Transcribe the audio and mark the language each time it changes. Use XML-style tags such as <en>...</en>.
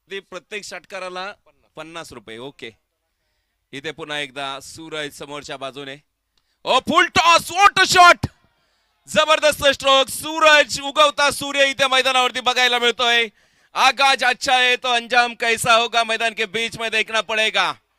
<mr>प्रत्येक षटकाराला 50 रुपये। ओके, इथे पुन्हा एकदा सूरज समोरच्या बाजूने।</mr> <en>full toss, what shot,</en> <mr>जबरदस्त</mr> <en>Stroke.</en> <mr>सूरज उगवता सूर्य इथे मैदानावरती बघायला मिळतोय।</mr> <hi>आगाज अच्छा है तो अंजाम कैसा होगा मैदान के बीच में देखना पड़ेगा।</hi>